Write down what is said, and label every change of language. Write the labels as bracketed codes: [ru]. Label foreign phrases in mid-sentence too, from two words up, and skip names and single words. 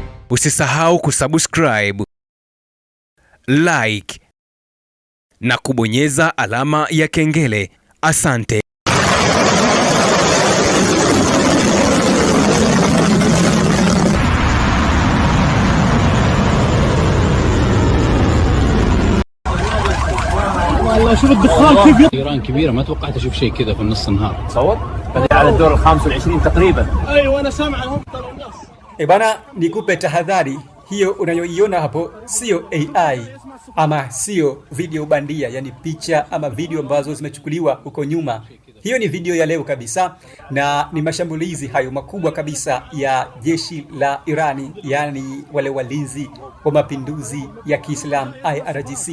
[sw] Usisahau kusubscribe, like na kubonyeza alama ya kengele. Asante. [ar] والله شوف الدخان كيف ايران كبيره، ما توقعت اشوف شيء كذا في النص النهار. تصور بدأ على الدور ال25 تقريبا. ايوه انا سامعهم طلعوا الناس. [sw] Bana, nikupe tahadhari, hiyo unayoiona hapo sio AI ama sio video bandia, yani picha ama video ambazo zimechukuliwa huko nyuma. Hiyo ni video ya leo kabisa, na ni mashambulizi hayo makubwa kabisa ya jeshi la Irani, yani wale walinzi wa mapinduzi ya Kiislamu IRGC.